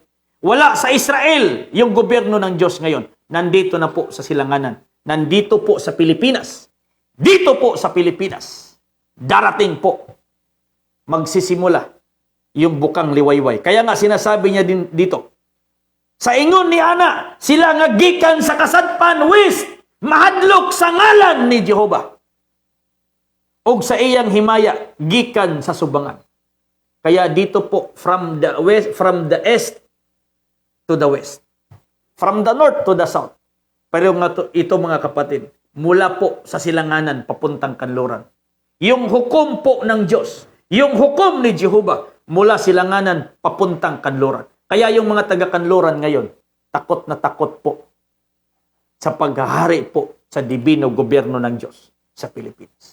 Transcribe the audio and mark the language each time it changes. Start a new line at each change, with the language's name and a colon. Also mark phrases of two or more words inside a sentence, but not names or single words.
Filipino: Wala sa Israel yung gobyerno ng Diyos ngayon. Nandito na po sa silanganan. Nandito po sa Pilipinas. Dito po sa Pilipinas. Darating po. Magsisimula yung bukang liwayway. Kaya nga sinasabi niya din dito,
Cebuano: sa ingon ni Ana, sila nga gikan sa kasadpan west, mahadlok sa ngalan ni Jehova. Og sa iyang himaya, gikan sa subangan.
Filipino: Kaya dito po,
English: from the east to the west. From the north to the south.
Filipino: Pero ito mga kapatid, mula po sa silanganan, papuntang kanluran. Yung hukom po ng Diyos, yung hukom ni Jehova, mula silanganan, papuntang kanluran. Kaya yung mga taga-kanluran ngayon, takot na takot po sa paghahari po sa dibino gobyerno ng Diyos sa Pilipinas.